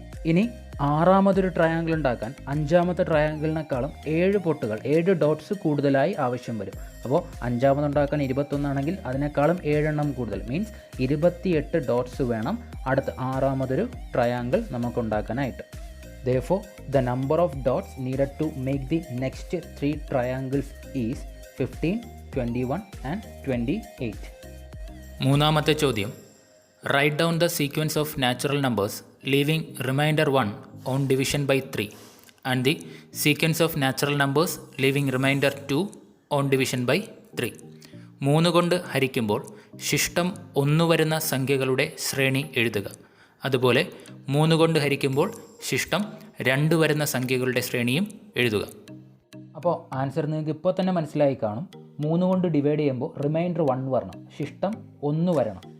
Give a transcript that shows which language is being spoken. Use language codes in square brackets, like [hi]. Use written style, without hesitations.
[ml] ഇനി ആറാമതൊരു ട്രയാങ്കിൾ ഉണ്ടാക്കാൻ അഞ്ചാമത്തെ ട്രയാങ്കിളിനേക്കാളും 7 ഡോട്ട്സ് കൂടുതലായി ആവശ്യം വരും. അപ്പോൾ അഞ്ചാമതുണ്ടാക്കാൻ 21 ആണെങ്കിൽ അതിനേക്കാളും 7 കൂടുതൽ, മീൻസ് 28 ഡോട്ട്സ് വേണം അടുത്ത ആറാമതൊരു triangle നമുക്കുണ്ടാക്കാനായിട്ട്. [en] Therefore, the number of dots needed to make the next 3 triangles is 15, 21 and 28. [ml] മൂന്നാമത്തെ ചോദ്യം. [en] Write down the sequence of natural numbers leaving remainder 1 on division by 3 and the sequence of natural numbers leaving remainder 2 on division by 3. [ml] 3 കൊണ്ട് ഹരിക്കുമ്പോൾ ശിഷ്ടം 1 വരുന്ന സംഖ്യകളുടെ ശ്രേണി എഴുതുക. അതുപോലെ 3 കൊണ്ട് ഹരിക്കുമ്പോൾ ശിഷ്ടം 2 വരുന്ന സംഖ്യകളുടെ ശ്രേണിയും എഴുതുക. അപ്പോൾ ആൻസർ നിങ്ങൾക്ക് ഇപ്പോൾ തന്നെ മനസ്സിലായി കാണും. 3 കൊണ്ട് ഡിവൈഡ് ചെയ്യുമ്പോൾ റിമൈൻഡർ 1 വരണം, ശിഷ്ടം 1 വരണം.